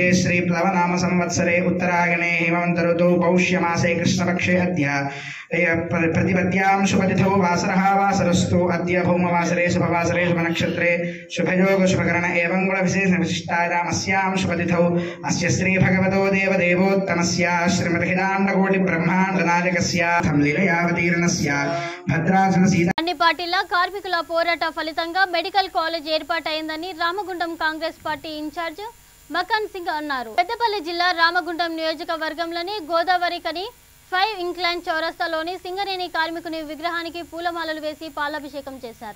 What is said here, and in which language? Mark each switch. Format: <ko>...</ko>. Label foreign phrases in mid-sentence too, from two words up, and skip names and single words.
<sa>श्रीप्लवनाम संवत्सरे उत्तरायणे हेमन्तऋतौ पौष्यमासे कृष्णपक्षे अद्य प्रतिपद्यां शुभतिथौ वासरः वासरस्तु अद्य भौमवासरे शुभवासरे शुभनक्षत्रे शुभयोग शुभकरण एवं गुणविशेषविशिष्टायामस्यां शुभतिथौ अस्य श्रीभगवतो देवदेवोत्तमस्य श्रीमद्हिदाण्डकोटिब्रह्माण्डनायकस्य लीलयावतीर्णस्य भद्राचल सीता</sa> <te>అన్ని పార్టీల కార్మికుల పోరాట ఫలితంగా మెడికల్ కాలేజ్ ఏర్పాటైందని రామగుండం కాంగ్రెస్ పార్టీ ఇన్ఛార్జ్ మకాన్ సింగ్ అన్నారు. పెద్దపల్లి జిల్లా రామగుండం నియోజకవర్గంలోని గోదావరి కని 5 ఇంక్లైన్ చౌరస్తాలోని సింగరేణి కార్మికుని విగ్రహానికి పూలమాలలు వేసి పాలాభిషేకం చేశారు.</te>